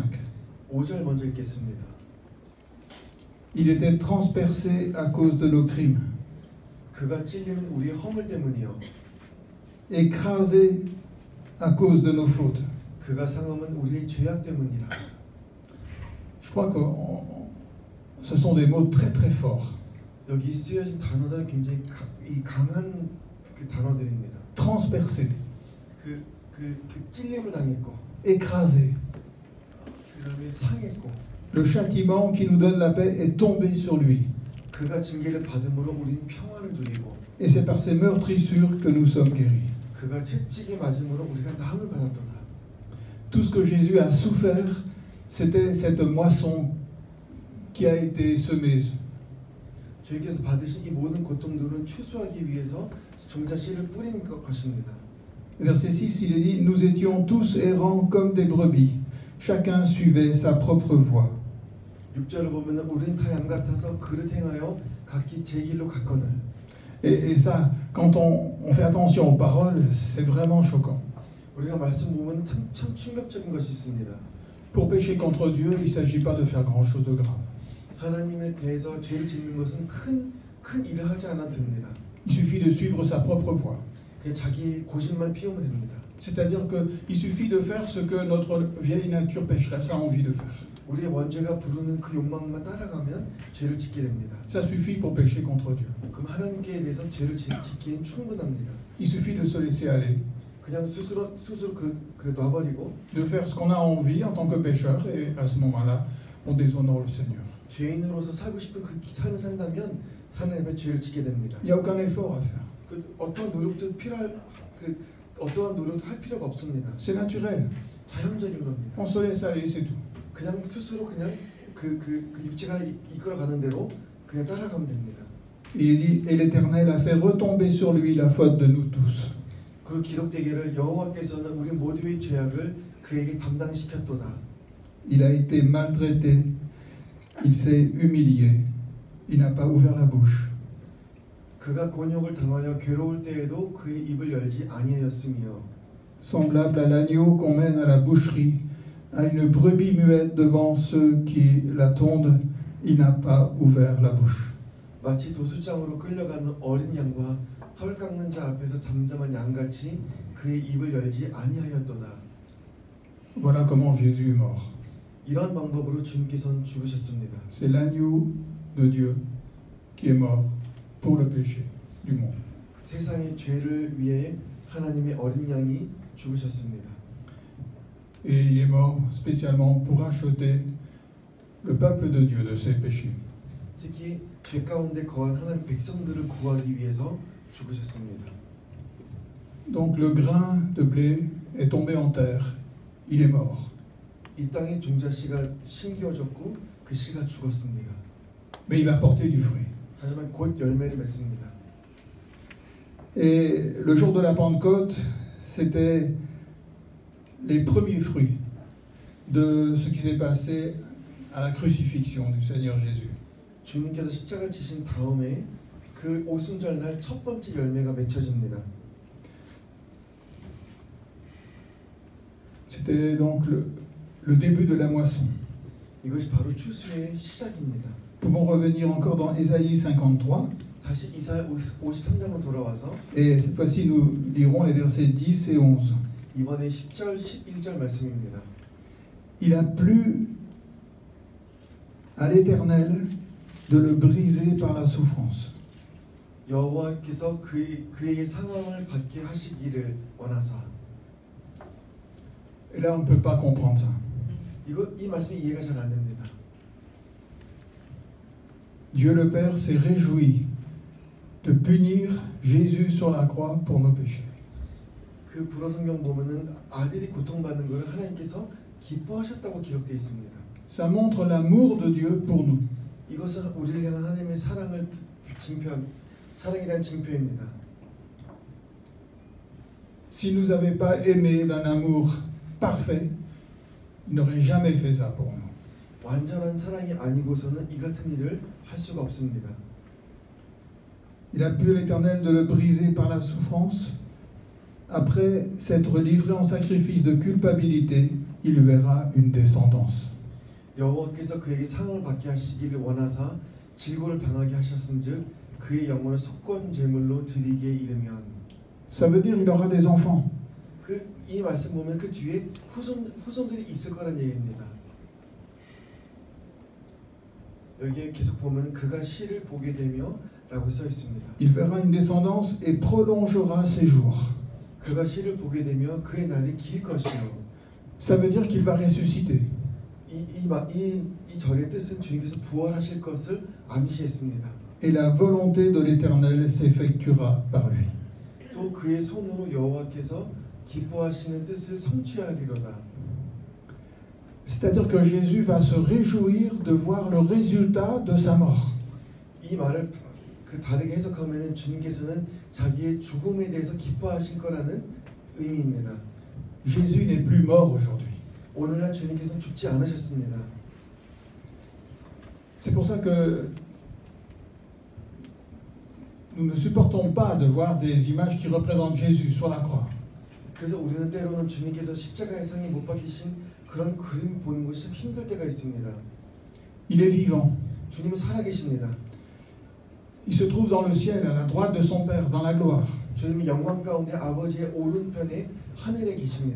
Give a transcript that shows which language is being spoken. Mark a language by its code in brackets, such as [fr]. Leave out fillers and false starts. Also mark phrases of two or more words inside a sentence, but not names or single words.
[ko] 5절 먼저 읽겠습니다. [fr] Il était transpercé à cause de nos crimes, [ko] 그가 찔리는 우리의 허물 때문이요. [fr] écrasé à cause de nos fautes. [ko] 그가 상함은 우리의 죄악 때문이라. [fr] Je crois que ce sont des mots très très forts. [ko] 여기 쓰여진 단어들은 굉장히 강한 그 단어들입니다. [fr] Transpercé, [ko] 그 찔림을 당했고, [fr] écrasé. [ko] 그다음에 상했고, [fr] Le châtiment qui nous donne la paix est tombé sur lui. [ko] 그가 징계를 받음으로 우리는 평안을 누리고, [fr] Et c'est par ses meurtrissures que nous sommes guéris. [ko] 그가 채찍에 맞음으로 우리가 나음을 받았도다. [fr] Tout ce que Jésus a souffert, c'était cette moisson qui a été semée. [ko] 주님께서 받으신 이 모든 고통들은 추수하기 위해서 종자씨를 뿌린 것입니다. [fr] Verset 6, il est dit, nous étions tous errants comme des brebis, chacun suivait sa propre voie. [ko] 6절을 보면 우리는 다 양 같아서 그릇 행하여 각기 제 길로 갔거늘. [fr] Et ça, quand on fait attention aux paroles, c'est vraiment choquant. [ko] 우리가 말씀 보면 참 충격적인 것이 있습니다. [fr] Pour pécher contre Dieu, il ne s'agit pas de faire grand-chose de grave. [ko] 하나님에 대해서 죄를 짓는 것은 큰 일을 하지 않아도 됩니다. [fr] Il suffit de suivre sa propre voie. [ko] 그냥 자기 고집만 피우면 됩니다. [fr] C'est-à-dire qu'il suffit de faire ce que notre vieille nature pécheresse a envie de faire. [ko] 우리의 원죄가 부르는 그 욕망만 따라가면 죄를 짓게 됩니다. [fr] Ça suffit pour pécher contre Dieu. [ko] 그럼 하나님께 대해서 죄를 짓기엔 충분합니다. [fr] Il suffit de se laisser aller, [ko] 그냥 스스로 놔버리고 [fr] de faire ce qu'on a envie en tant que pécheur, et à ce moment-là, on déshonore le Seigneur. [ko] 죄인으로서 살고 싶은 그 삶을 산다면 하나님 앞에 죄를 짓게 됩니다. [fr] Il n'y a aucun effort à faire. [ko] 어떠한 노력도 어떠한 노력도 할 필요가 없습니다. [fr] C'est naturel. [ko] 자연적인 겁니다. [fr] On se laisse aller, c'est tout. [ko] 그냥 스스로 그냥 그 육체가 이끌어가는 대로 그냥 따라가면 됩니다. [fr] Il est dit, et l'Éternel a fait retomber sur lui la faute de nous tous. [ko] 그 기록되기를 여호와께서는 우리 모두의 죄악을 그에게 담당시켰도다. [fr] Il a été maltraité, il s'est humilié, il n'a pas ouvert la bouche. [ko] 그가 곤욕을 당하여 괴로울 때에도 그의 입을 열지 아니하였으며 [fr] Semblable à l'agneau qu'on mène à la boucherie, à une brebis muette devant ceux qui la tondent, il n'a pas ouvert la bouche. [ko] 마치 도수장으로 끌려가는 어린 양과 털 깎는 자 앞에서 잠잠한 양같이 그의 입을 열지 아니하였도다. [fr] Voilà comment Jésus est mort. [ko] 이런 방법으로 주님께서는 죽으셨습니다. [fr] C'est l'agneau de Dieu qui est mort pour le péché du monde. [ko] 세상의 죄를 위해 하나님의 어린 양이 죽으셨습니다. [fr] Et il est mort spécialement pour racheter le peuple de Dieu de ses péchés. [ko] 특히 죄 가운데 거한 하나님 백성들을 구하기 위해서 죽으셨습니다. [fr] Donc le grain de blé est tombé en terre, il est mort. [ko] 이 땅에 종자씨가 심기어졌고 그 씨가 죽었습니다. [fr] Mais il va porter du fruit. [ko] 하지만 곧 열매를 맺습니다. [fr] Et le jour de la Pentecôte, c'était les premiers fruits de ce qui s'est passé à la crucifixion du Seigneur Jésus. [ko] 주님께서 십자가를 지신 다음에 그 오순절날 첫 번째 열매가 맺혀집니다. [fr] C'était donc le début de la moisson. [ko] 이것이 바로 추수의 시작입니다. [fr] Nous pouvons revenir encore dans Ésaïe 53. [ko] 다시 이사야 53장으로 돌아와서 [fr] Et cette fois-ci, nous lirons les versets 10 et 11. [ko] 이번에 10절, 11절 말씀입니다. [fr] Il a plu à l'Éternel de le briser par la souffrance. [ko] 여호와께서 그에게 상함을 받게 하시기를 원하사. [fr] Et là, on ne peut pas comprendre ça. [ko] 이 말씀이 이해가 잘 안 됩니다. [fr] Dieu le Père s'est réjoui de punir Jésus sur la croix pour nos péchés. [ko] 그 불어 성경 보면은 아들이 고통받는 것을 하나님께서 기뻐하셨다고 기록되어 있습니다. [fr] Ça montre l'amour de Dieu pour nous. [ko] 이것은 우리를 향한 하나님의 사랑을 사랑에 대한 징표입니다. [fr] S'il nous avait pas aimés d'un amour parfait, il n'aurait jamais fait ça pour nous. [ko] 완전한 사랑이 아니고서는 이 같은 일을 할 수가 없습니다. [fr] Il a pu l'Éternel de le briser par la souffrance. Après s'être livré en sacrifice de culpabilité, il verra une descendance. [ko] 여호와께서 그에게 상을 받게 하시기를 원하사 질고를 당하게 하셨은즉 그의 영혼을 속건 제물로 드리기에 이르면. [fr] Ça veut dire qu'il aura des enfants. [ko] 이 말씀 보면 그 뒤에 후손들이 있을 거란 얘기입니다. 여기에 계속 보면 그가 씨를 보게 되며라고 써 있습니다. [fr] Il verra une descendance et prolongera ses jours. [ko] 그가 씨를 보게 되며 그의 날이 길 것이요. [fr] Ça veut dire qu'il va ressusciter. [ko] 이 절의 뜻은 주님께서 부활하실 것을 암시했습니다. [fr] Et la volonté de l'Éternel s'effectuera par lui. [ko] 또 그의 손으로 여호와께서 기뻐하시는 뜻을 성취하리로다. [fr] C'est-à-dire que Jésus va se réjouir de voir le résultat de sa mort. [ko] 이 말을 다르게 해석하면은 주님께서는 자기의 죽음에 대해서 기뻐하실 거라는 의미입니다. [fr] Jésus n'est plus mort aujourd'hui. [ko] 오늘날 주님께서는 죽지 않으셨습니다. [fr] C'est pour ça que nous ne supportons pas de voir des images qui représentent Jésus sur la croix. [ko] 그래서 우리는 때로는 주님께서 십자가의 상에 못 박히신 그런 그림 보는 것이 힘들 때가 있습니다. [fr] Il est vivant. [ko] 주님은 살아계십니다. [fr] Il se trouve dans le ciel, à la droite de son Père, dans la gloire. [ko] 주님은 영광 가운데 아버지의 오른편에 하늘에 계십니다.